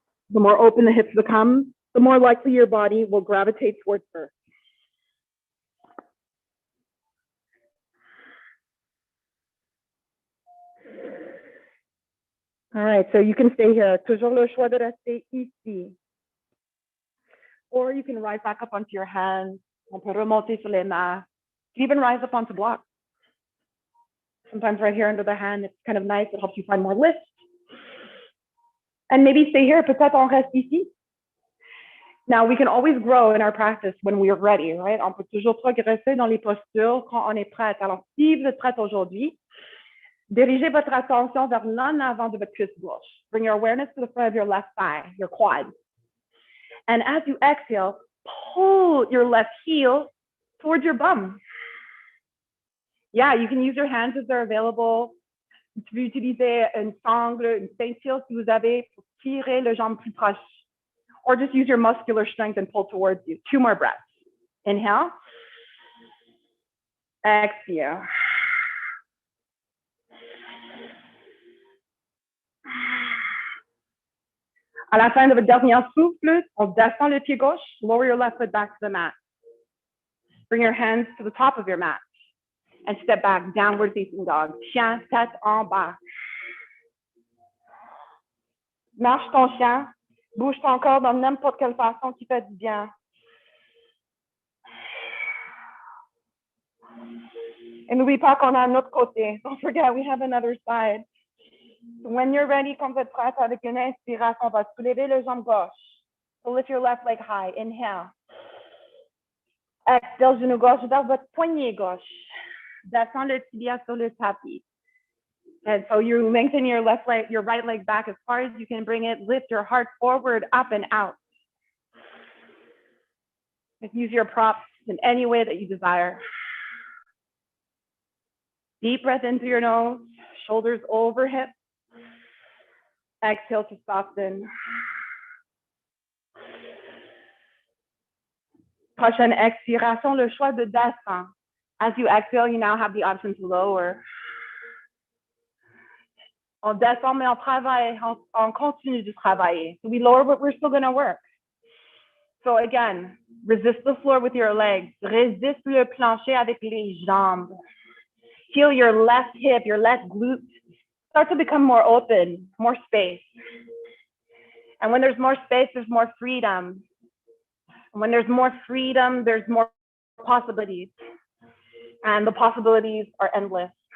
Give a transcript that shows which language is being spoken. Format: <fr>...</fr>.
<en>The more open the hips become, the more likely your body will gravitate towards earth. All right, so you can stay here.</en> <fr>Toujours le choix de rester ici.</fr> <en>Or you can rise back up onto your hands.</en> <fr>On peut remonter sur les mains.</fr> <en>You can even rise up onto blocks. Sometimes right here under the hand, it's kind of nice. It helps you find more lift. And maybe stay here.</en> <fr>Peut-être on reste ici.</fr> <en>Now, we can always grow in our practice when we are ready, right?</en> <fr>On peut toujours progresser dans les postures quand on est prête. Alors, si vous êtes prête aujourd'hui, dirigez votre attention vers l'en avant de votre cuisse gauche.</fr> <en>Bring your awareness to the front of your left thigh, your quad. And as you exhale, pull your left heel towards your bum. Yeah, you can use your hands if they're available.</en> <fr>Tu peux utiliser une sangle, une ceinture si vous avez pour tirer le jambe plus proche.</fr> <en>Or just use your muscular strength and pull towards you. 2 more breaths. Inhale. Exhale.</en> <fr>À la fin de votre dernier souffle, on descend le pied gauche.</fr> <en>Lower your left foot back to the mat. Bring your hands to the top of your mat. And step back, downward facing dog.</en> <fr>Chien, tête en bas. Marche ton chien. Bouge ton corps dans n'importe quelle façon qui fait du bien. Et n'oublie pas qu'on a un autre côté.</fr> <en>Don't forget, we have another side. When you're ready,</en> <fr>quand vous êtes prête, avec une inspiration, on va soulever le jambe gauche.</fr> <en>So lift your left leg high. Inhale.</en> <fr>Exhale, genou gauche vers votre poignet gauche. Descends le tibia sur le tapis.</fr> <en>And so you lengthen your left leg, your right leg back as far as you can bring it. Lift your heart forward, up and out. Just use your props in any way that you desire. Deep breath in through your nose, shoulders over hips. Exhale to soften.</en> <fr>Prochaine expiration, le choix de descendre.</fr> <en>As you exhale, you now have the option to lower.</en> <fr>On descend, mais on travaille, on continue de travailler.</fr> <en>So we lower, but we're still going to work. So again, resist the floor with your legs.</en> <fr>Résiste le plancher avec les jambes.</fr> <en>Feel your left hip, your left glute start to become more open, more space. And when there's more space, there's more freedom. And when there's more freedom, there's more possibilities. And the possibilities are endless.</en>